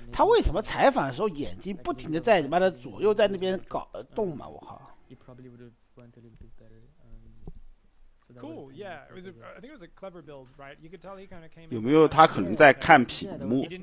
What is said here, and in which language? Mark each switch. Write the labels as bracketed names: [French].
[Chinese] 他为什么采访的时候眼睛不停的在你妈的左右在那边搞动嘛？我靠。 [English] He probably would have went a little bit better. Cool, yeah. I think it was a clever build, right? You could tell he kind of came in. [Chinese] 有没有他可能在看屏幕？